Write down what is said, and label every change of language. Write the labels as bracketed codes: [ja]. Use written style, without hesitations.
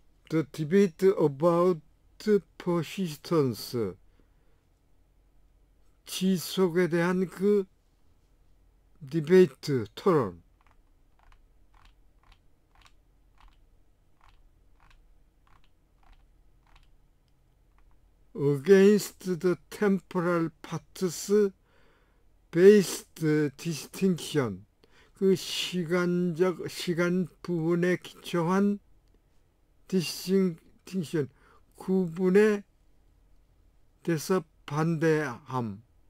[en] The debate about persistence. [ko] 지속에 대한 그 디베이트, 토론. [en] Against the temporal parts based distinction. [ko] 그 시간 부분에 기초한 distinction, 구분에 대해서 반대함.